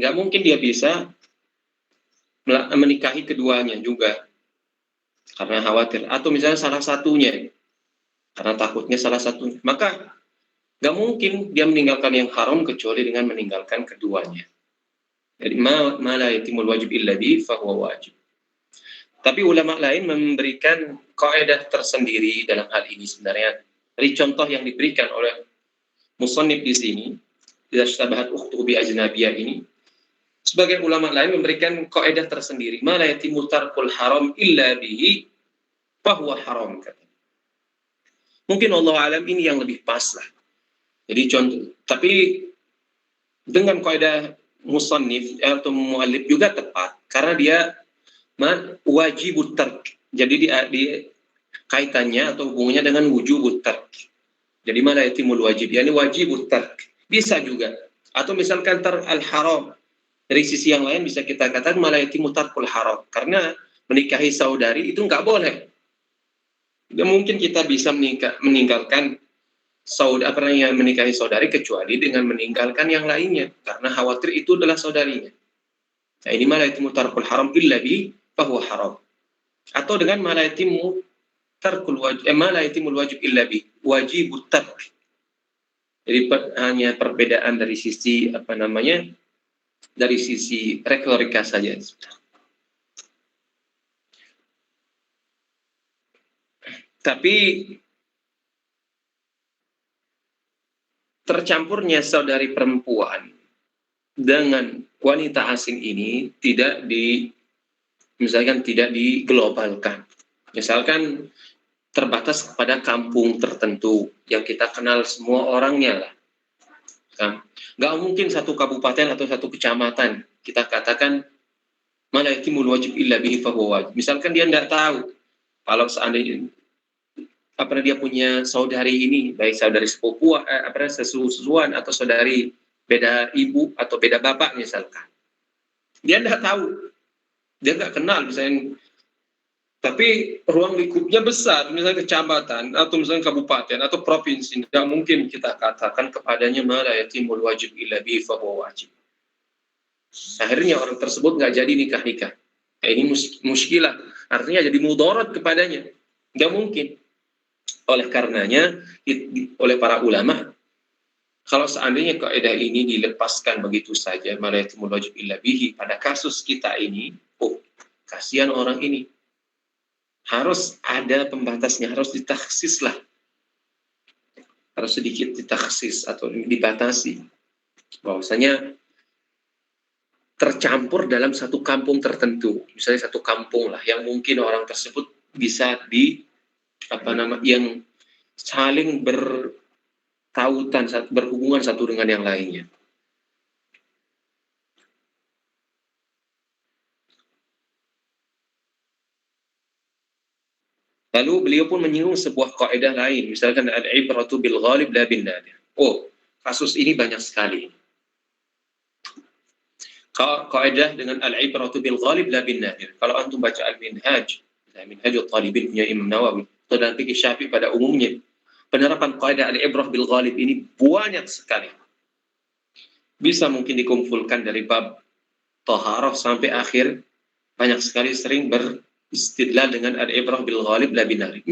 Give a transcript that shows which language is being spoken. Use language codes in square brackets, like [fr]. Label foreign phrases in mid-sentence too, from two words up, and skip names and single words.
[id] Nggak mungkin dia bisa menikahi keduanya juga karena khawatir. Atau misalnya salah satunya karena takutnya salah satunya. Maka nggak mungkin dia meninggalkan yang haram kecuali dengan meninggalkan keduanya. [ar] Jadi ما لا يتم الواجب إلا به فهو واجب. [id] Tapi ulama lain memberikan kaidah tersendiri dalam hal ini sebenarnya. Dari contoh yang diberikan oleh musannif di sini, [ar] إذا اشتبهت أخته بأجنبية [id] ini, sebagai ulama lain memberikan kaidah tersendiri, [ar] ما لا يتم ترك الحرام إلا به فهو حرام. [id] Mungkin [ar] الله أعلم [id] ini yang lebih pas lah. Jadi contoh, tapi dengan kaidah musannif atau muallif juga tepat karena dia [ar] واجب الترك. [id] Jadi di kaitannya atau hubungannya dengan [ar] وجوب الترك. [id] Jadi [ar] ما لا يتم الواجب, [id] yakni [ar] واجب الترك. [id] Bisa juga. Atau misalkan al-haram. Dari sisi yang lain bisa kita katakan [ar] ما لا يتم ترك الحرام. [id] Karena menikahi saudari itu nggak boleh. Dan mungkin kita bisa meninggalkan menikahi saudari kecuali dengan meninggalkan yang lainnya. Karena khawatir itu adalah saudarinya. Nah, ini [ar] ما لا يتم ترك الحرام إلا به فهو حرام. [id] Atau dengan [ar] ما لا يتم ما لا يتم الواجب إلا به واجب الترك. [id] Jadi hanya perbedaan dari sisi dari sisi retorika saja. Tapi tercampurnya saudari perempuan dengan wanita asing ini tidak diglobalkan. Misalkan terbatas kepada kampung tertentu yang kita kenal semua orangnya lah. Nggak mungkin satu kabupaten atau satu kecamatan kita katakan [ar] ما لا يتم الواجب إلا به فهو واجب. [id] Misalkan dia tidak tahu kalau seandainya dia punya saudari ini, baik saudari sepupu, sesusuan atau saudari beda ibu atau beda bapak misalkan. Dia tidak tahu, dia nggak kenal misalnya, tapi ruang lingkupnya besar, misalnya kecamatan atau misalnya kabupaten atau provinsi, tidak mungkin kita katakan kepadanya [ar] ما لا يتم الواجب إلا به فهو واجب. [id] Akhirnya orang tersebut nggak jadi nikah. Ini muskilah, artinya jadi mudarat kepadanya, nggak mungkin. Oleh karenanya, oleh para ulama, kalau seandainya kaidah ini dilepaskan begitu saja, [ar] ما لا يتم الواجب إلا به, [id] pada kasus kita ini, kasihan orang ini, harus ada pembatasnya, harus ditaksis lah, harus sedikit ditaksis atau dibatasi, bahwasanya tercampur dalam satu kampung tertentu, misalnya satu kampung lah, yang mungkin orang tersebut bisa yang saling bertautan, berhubungan satu dengan yang lainnya. Lalu beliau pun menyinggung sebuah kaidah lain, misalkan [ar] العبرة بالغالب لا بالنادر. [id] Kasus ini banyak sekali. Kaidah dengan [ar] العبرة بالغالب لا بالنادر. [id] Kalau antum baca al-minhaj, Minhajul Talibin punya Imam Nawawi, atau dalam fikih Syafi'i pada umumnya, penerapan kaidah [ar] العبرة بالغالب [id] ini banyak sekali. Bisa mungkin dikumpulkan dari bab taharah sampai akhir, banyak sekali sering beristidlal dengan [ar] العبرة بالغالب لا بالنادر.